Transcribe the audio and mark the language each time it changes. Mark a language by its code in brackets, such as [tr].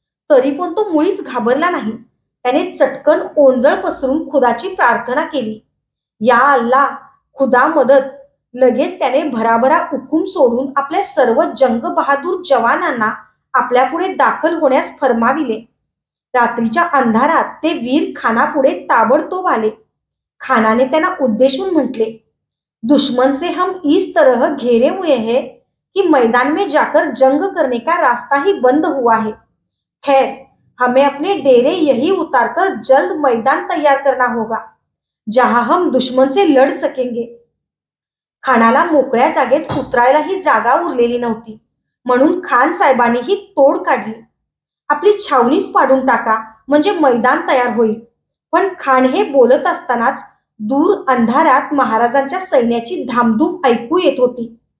[mr] तरी पण तो मुळीच घाबरला नाही. त्याने चटकन ओंजळ पसरून खुदाची प्रार्थना केली. या अल्ला, खुदा मदत. लगेच त्याने भराभरा हुकूम सोडून आपल्या सर्व जंग बहादूर जवानांना आपल्यापुढे दाखल होण्यास फरमाविले. रात्रीच्या अंधारात ते वीर खानापुढे ताबडतोब आले. खानाने त्यांना उद्देशून म्हटले, [hi] दुश्मन से हम इस तरह घेरे हुए हैं कि मैदान में जाकर जंग करने का रास्ता ही बंद हुआ है. खैर, हमें अपने डेरे यही उतारकर जल्द मैदान तैयार करना होगा, जहां हम दुश्मन से लढ सकेंगे. [mr] खानाला मोकळ्या जागेत उतरायलाही जागा उरलेली नव्हती, म्हणून खान साहेबांनी ही तोड काढली. आपली छावणीच पाडून टाका म्हणजे मैदान तयार होईल. पण खान हे बोलत असतानाच दूर अंधारात महाराजांच्या सैन्याची धामधूम ऐकू येत होती.